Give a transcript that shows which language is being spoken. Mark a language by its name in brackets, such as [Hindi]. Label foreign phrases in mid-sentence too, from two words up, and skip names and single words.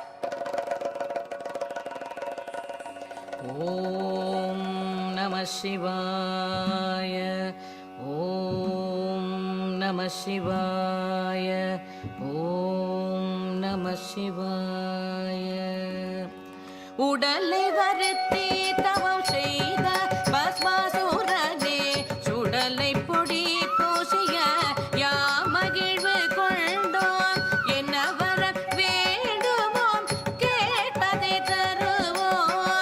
[Sanskrit] ॐ नमः शिवाय. ॐ नमः शिवाय. ॐ नमः शिवाय. [Tamil] உடலை வருத்தி தவம் செய்த பஸ்மாசுரனே சுடலை பொடி பூசிய யாமகிழ்வு கொண்டோம். என்ன வர வேண்டுமோம் கேட்பதை தருவோம்.